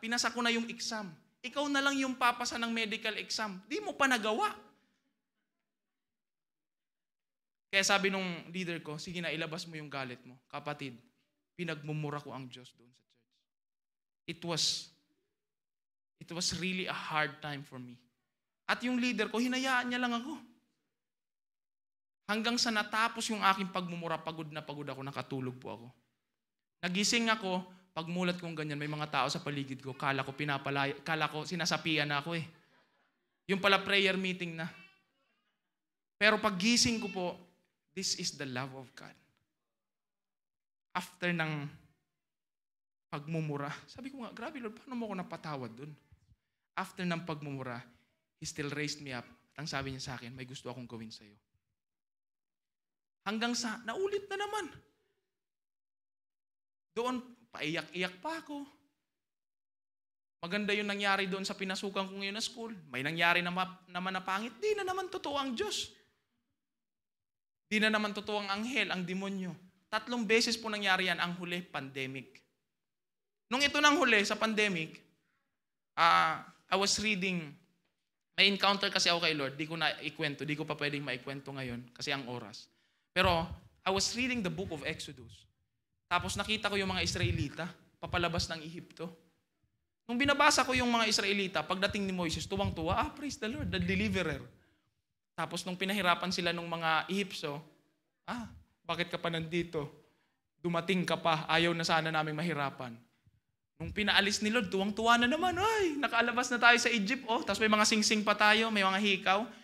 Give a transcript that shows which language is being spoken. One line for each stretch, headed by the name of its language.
Filipino: Pinasa ko na yung exam. Ikaw na lang yung papasa ng medical exam. Di mo pa nagawa. Kaya sabi nung leader ko, sige na, ilabas mo yung galit mo. Kapatid, pinagmumura ko ang Diyos doon sa church.
English: It was really a hard time for me.
Filipino: At yung leader ko, hinayaan niya lang ako. Hanggang sa natapos yung aking pagmumura, pagod na pagod ako, nakatulog po ako. Nagising ako, pagmulat kong ganyan, may mga tao sa paligid ko, kala ko sinasapian na ako eh. Yung pala prayer meeting na. Pero paggising ko po,
English: this is the love of God.
Filipino: After ng pagmumura, sabi ko nga, grabe Lord, paano mo ako napatawad dun?
English: After
Filipino: ng pagmumura,
English: He still raised me up.
Filipino: At ang sabi niya sa akin, may gusto akong gawin sa'yo. Hanggang sa, naulit na naman. Doon, paiyak-iyak pa ako. Maganda yung nangyari doon sa pinasukan ko ngayon na school. May nangyari naman na pangit. Di na naman totoo ang Diyos. Di na naman totoo ang anghel, ang demonyo. 3 beses po nangyari yan. Ang huli, pandemic. Nung ito nang huli, sa pandemic,
English: I was reading,
Filipino: may encounter kasi ako kay Lord. Di ko na ikwento. Di ko pa pwedeng maikwento ngayon kasi ang oras.
English: Pero, I was reading the book of Exodus.
Filipino: Tapos nakita ko yung mga Israelita, papalabas ng Ehipto. Nung binabasa ko yung mga Israelita, pagdating ni Moises, tuwang-tuwa,
English: praise the Lord, the deliverer.
Filipino: Tapos nung pinahirapan sila ng mga Ehipso, bakit ka pa nandito? Dumating ka pa, ayaw na sana namin mahirapan. Nung pinaalis ni Lord, tuwang-tuwa na naman, nakaalabas na tayo sa Egypt, tapos may mga singsing pa tayo, may mga hikaw.